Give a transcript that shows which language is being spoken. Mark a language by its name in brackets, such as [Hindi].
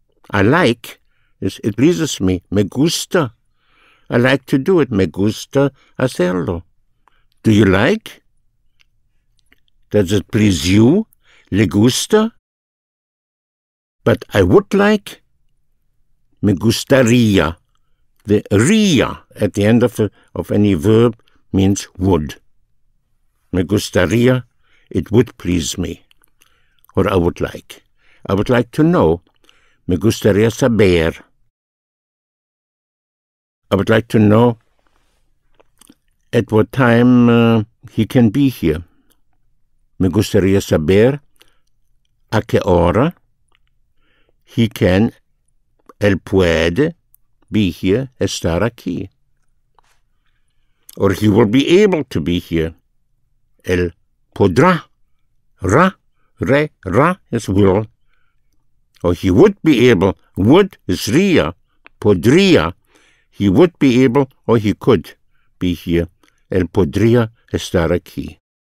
[English] I like is it pleases me, me gusta. I like to do it, me gusta hacerlo. Do you like? Does it please you? Le gusta? But I would like, me gustaría. The ría at the end of any verb means would. Me gustaría, it would please me. Or I would like. I would like to know. [Spanish] Me gustaría saber. [English] I would like to know at what time he can be here. [Spanish] Me gustaría saber a qué hora he can, él puede, be here, estar aquí. [English] Or he will be able to be here. Él podrá. Ra is will. Or he would be able. Would is ría. Podría. He would be able or he could be here. Él podría estar aquí.